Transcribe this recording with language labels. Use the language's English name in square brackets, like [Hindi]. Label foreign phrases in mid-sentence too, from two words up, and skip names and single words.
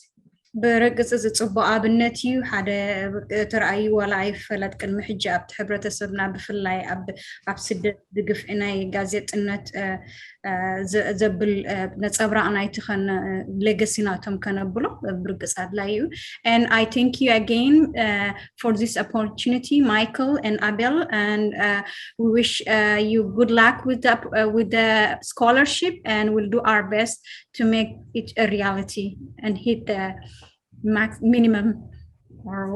[Tigrinya] ብርግጽ ዝጽቡቕ ኣብነት እዩ ሓደ ተራእዩ ዋላ ኣይፈለጥ ቅድሚ ሕጂ ኣብቲ ሕብረተሰብና ብፍላይ ኣብ ስደት ዝግፍዒ ናይ ጋዜጥነት ዘብል ነጸብራቅ ናይቲ ሌጋሲ ናቶም ከነብሎ ብርግጽ ኣድላይ እዩ [English] and I thank you again for this opportunity Michael and Abel and we wish you good luck with the scholarship and we'll do our best to make it a reality and hit the minimum or what